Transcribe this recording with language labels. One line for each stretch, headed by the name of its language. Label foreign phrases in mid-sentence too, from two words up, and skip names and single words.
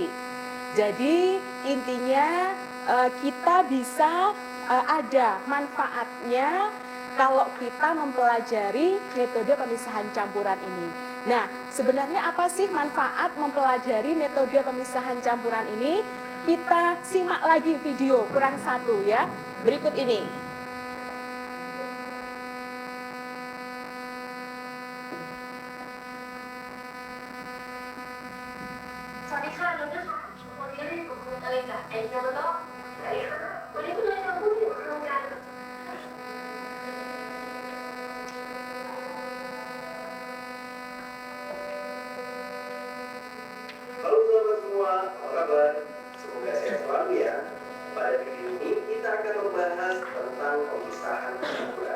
Indonesian: Jadi intinya kita bisa ada manfaatnya kalau kita mempelajari metode pemisahan campuran ini. Nah, sebenarnya apa sih manfaat mempelajari metode pemisahan campuran ini? Kita simak lagi video kurang satu ya, berikut ini.
Thai: สวัสดีค่ะน้องนะคะวันนี้เรียนกับครูเตยจาก NW สวัสดีค่ะวันนี้คุณเตยจะพูดถึงโครงการ
Indonesian: Halo sahabat semua, apa kabar? Semoga sehat selalu ya. Pada video ini kita akan membahas tentang pemisahan campuran.